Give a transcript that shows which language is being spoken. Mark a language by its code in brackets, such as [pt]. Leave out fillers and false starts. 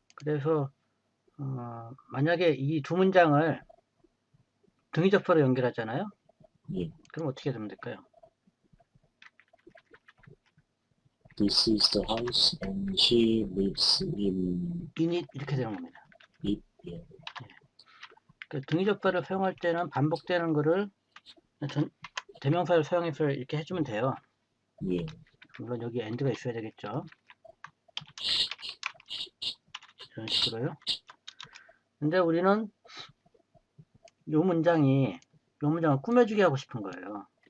[ko] 그래서 만약에 이 두 문장을 등위접사로 연결하잖아요. 예. 그럼 어떻게 되면 될까요? [en] This is the house and he lives in it [ko] 이렇게 되는 겁니다. [en] it. [ko] 예. 그 등위접사를 사용할 때는 반복되는 거를 대명사를 사용해서 이렇게 해주면 돼요. 예. 물론 여기 and가 있어야 되겠죠. 이런 식으로요. 근데 우리는 요 문장을 꾸며주게 하고 싶은 거예요.